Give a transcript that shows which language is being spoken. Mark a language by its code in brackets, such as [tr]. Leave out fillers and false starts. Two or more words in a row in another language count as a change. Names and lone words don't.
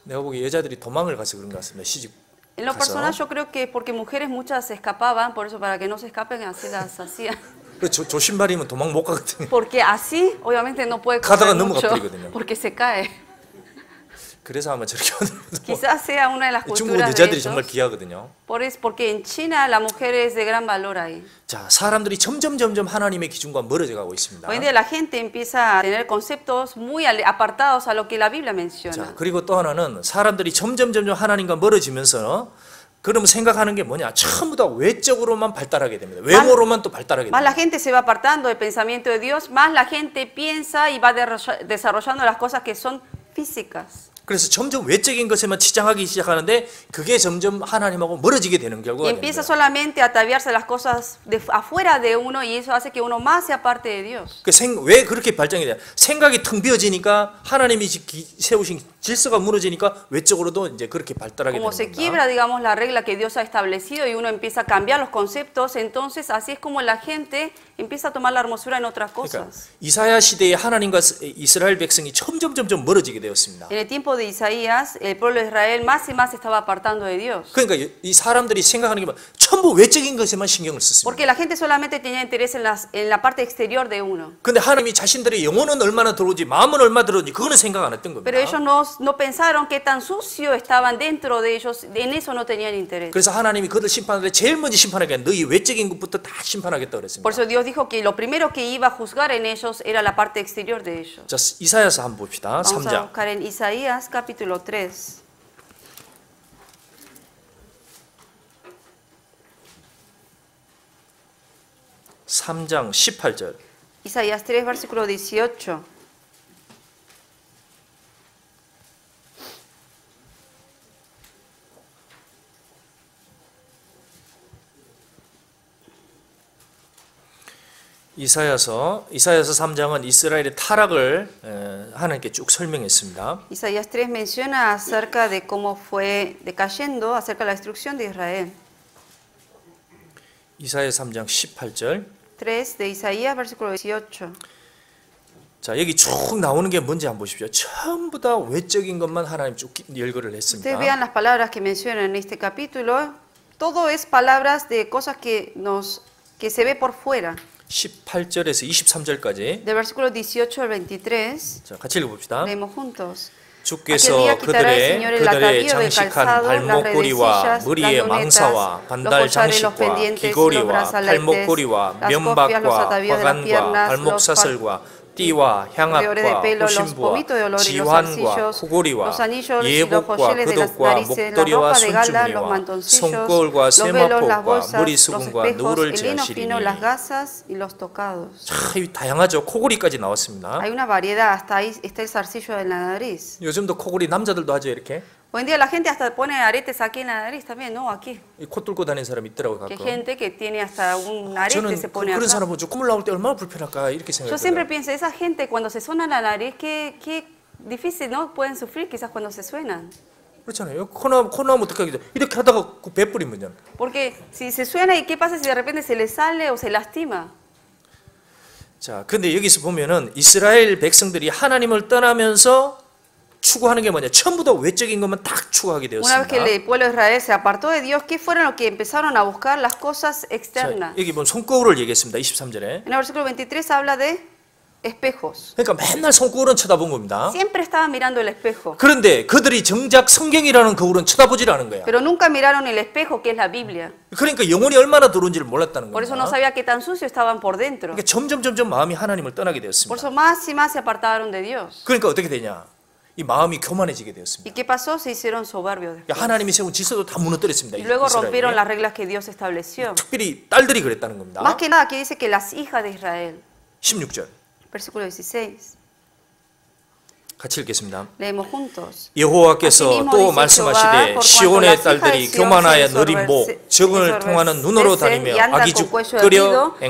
[ko] 내가 보기에 여자들이 도망을 가서 그런 것 같습니다. 시집 [es] En lo personal [ko] 가서. [es] yo creo que porque mujeres muchas se escapaban, por eso para que no se escapen así las hacían. [ko] 조신발이면 도망 못 가거든요. [es] Porque así obviamente no puede [ko] 가다가 [es] correr [ko] 넘어가 [es] mucho [ko] 버리거든요. [es] porque se cae. [ko] 그래서 아마 저렇게 하는 [es] Quizás sea una de las [ko] 중국 [es] culturas de [ko] 여자들이 정말 [es] ellos. [ko] 귀하거든요. [es] Porque en China la mujer es de gran valor ahí. [ko] 자, 사람들이 점점 하나님의 기준과 멀어져 가고 있습니다. [es] Hoy en día la gente empieza a tener conceptos muy apartados a lo que la Biblia [ko] 자, [es] menciona. [ko] 그리고 또 하나는 사람들이 점점 하나님과 멀어지면서 그러면 생각하는 게 뭐냐? 전부 다 외적으로만 발달하게 됩니다. 외모로만 또 발달하게 [es] Más la [ko] 됩니다. [es] gente se va apartando del pensamiento de Dios, más la gente piensa y va desarrollando las cosas que son físicas. [ko] 그래서 점점 외적인 것에만 치장하기 시작하는데 그게 점점 하나님하고 멀어지게 되는 [es] Y [ko] 결과가 [es] empieza [ko] 됩니다. [es] solamente a ataviarse las cosas de afuera de uno y eso hace que uno más se aparte de Dios. [ko] 왜 그렇게 발전이 돼요? 생각이 텅 비어지니까 하나님이 세우신 질서가 무너지니까 외적으로도 이제 그렇게 발달하게 되는 [es] Como se [ko] 겁니다. [es] quiebra, digamos, la regla que Dios ha establecido y uno empieza a cambiar los conceptos, entonces así es como la gente empieza a tomar la hermosura en otras [ko] 그러니까 [es] cosas. [ko] 이사야 시대에 하나님과 이스라엘 백성이 점점 멀어지게 되었습니다. [es] En el tiempo de Isaías, el pueblo de Israel más y más se estaba apartando de Dios. [ko] 그러니까 이 사람들이 생각하는 게 뭐, 전부 외적인 것에만 신경을 썼습니다. [es] Porque la gente solamente tenía interés en la parte exterior de uno. [ko] 근데 하나님이 자신들의 영혼은 얼마나 들어오지 마음은 얼마나 들어오지 그거는 생각 안 했던 겁니다. [es] Pero ellos no pensaron que tan sucio estaban dentro de ellos, en eso no tenían interés. [ko] 그래서 하나님이 그들 심판하는데 제일 먼저 심판하게 너희 외적인 것부터 다 심판하겠다 그랬습니다. [es] Por eso Dios dijo que lo primero que iba a juzgar en ellos era la parte exterior de ellos. [ko] 자, 이사야서 한번 봅시다. [es] Vamos a [ko] 3장. [es] buscar en Isaías capítulo 3. [ko] 3장 18절. [es] Isaías 3, versículo 18. [ko] 이사야서 3장은 이스라엘의 타락을 하나님께 쭉 설명했습니다. [es] Isaías 3 menciona acerca de cómo fue decayendo, acerca de la destrucción de Israel. [ko] 이사야 3장 18절. [es] 3 de Isaías, versículo 18. [ko] 자, 여기 쭉 나오는 게 뭔지 한번 보십시오. 전부 다 외적인 것만 하나님 쭉 열거를 했습니다. [es] Ustedes vean las palabras que mencionan en este capítulo. Todo es palabras de cosas que se ve por fuera. [ko] 18절에서 23절까지. [es] Del versículo 18 al 23, [ko] 자, 같이 읽어봅시다. [es] leemos juntos. [ko] 주께서 그들의 장식한 발목고리와 머리의 망사와 반달 장식과 귀고리와 팔목고리와 면박과 화관과 발목사슬과 띠와 향악과 호심부와 지환과 코고리와 예복과 그독과 목도리와 손주머니와 손거울과 세마포과 머리수금과 누를 지하시리니. 참 다양하죠. 코고리까지 나왔습니다. [es] Hay una variedad, hasta ahí está el zarcillo de la nariz. [ko] 요즘도 코고리 남자들도 하죠. 이렇게 [es] Hoy en día la gente hasta pone aretes aquí en la nariz también, ¿no? Aquí. [ko] 코 뚫고 다니는 사람이 있더라고요. [es] Que hay [ko] 가끔. [es] gente que tiene hasta un arete [ko] 저는 [es] se pone [ko] 그런 [es] acá. [ko] 사람 보죠. 콧물 나올 때 얼마나 불편할까 이렇게 [es] Yo siempre [ko] 생각해요. [es] pienso, esa gente cuando se suena la nariz, qué difícil, ¿no? Pueden sufrir quizás cuando se suenan. [ko] 그렇잖아요. 코 나오면 어떻게 하겠죠? 이렇게 하다가 그 배 뿌리면. [es] Porque si se suena, ¿y qué pasa si de repente se le sale o se lastima? [ko] 자, 근데 여기서 보면은 이스라엘 백성들이 하나님을 떠나면서 추구하는 게 뭐냐? 전부 다 외적인 것만 딱 추구하게 [es] Una vez que [ko] 되었습니다. [es] el pueblo de Israel se apartó de Dios, ¿qué fueron lo que empezaron a buscar? Las cosas [ko] 자, [es] externas. [ko] 여기 보면 손거울을 얘기했습니다. 23절에. [es] En el versículo 23 habla de espejos. [ko] 그러니까 맨날 손거울은 쳐다본 겁니다. [es] Siempre estaban mirando el espejo, [ko] 그런데 그들이 정작 성경이라는 거울은 쳐다보질 않은 거야. [es] pero nunca miraron el espejo que es la Biblia. [ko] 그러니까 영혼이 얼마나 들어온지를 몰랐다는 [es] Por eso no [ko] 겁니다. [es] sabía qué tan sucio estaban por dentro. [ko] 그러니까 점점 마음이 하나님을 떠나게 [es] Por [ko] 되었습니다. [es] eso más y más se apartaron de Dios. [ko] 그러니까 어떻게 되냐? 이 마음이 교만해지게 되었습니다. [es] ¿Y qué pasó? Se hicieron soberbios después. [ko] 그러니까 하나님이 세운 질서도 다 무너뜨렸습니다. [es] Y luego [ko] 이스라엘이. [es] rompieron las reglas que Dios estableció. [ko] 특별히 딸들이 그랬다는 겁니다. [es] Más que nada, aquí dice que las hijas de Israel. [ko] 16절. [es] Versículo 16. [ko] 같이 읽겠습니다. [es] Leemos juntos. [ko] 여호와께서 [es] Asimismo [ko] 또 [es] dice Jehová, [ko] 말씀하시되 [es] por cuanto [ko] 시온의 [es] las hijas de [ko] 딸들이 [es] Sión [ko] 교만하여 [es] se [ko] 느린 목 정을 통하는 눈으로 [es] ensoberbecen y [ko] 다니며 [es] andan con [ko] 악의죽거려 [es] cuello erguido y